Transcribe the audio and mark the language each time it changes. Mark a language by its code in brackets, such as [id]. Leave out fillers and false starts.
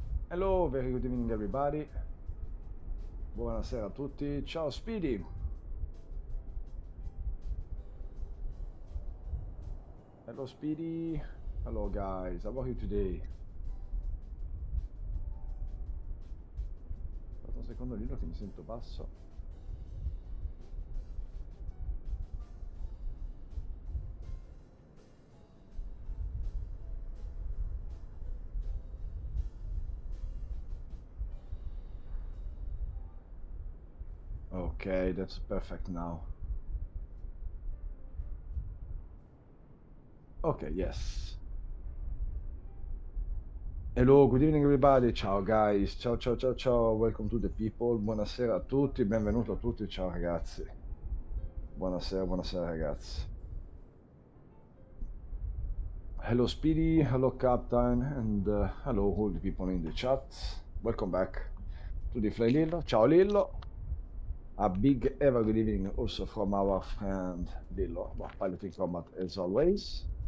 [en] Hello, very good evening everybody. [it] Buonasera a tutti. Ciao Speedy. [en] Hello Speedy. Hello guys, how are you today? [it] Aspetta un secondo Lino che mi sento basso. [en] Okay, that's perfect now. Okay, yes. Hello, good evening everybody. [it] Ciao guys. Ciao ciao ciao ciao. [en] Welcome to the people. [it] Buonasera a tutti, benvenuto a tutti. Ciao ragazzi. Buonasera, buonasera ragazzi. [en] Hello Speedy, hello Captain, and hello all the people in the chat. Welcome back to the flyLILLO. Ciao Lillo. A big ever good evening also from our friend Lillo, piloting combat as always.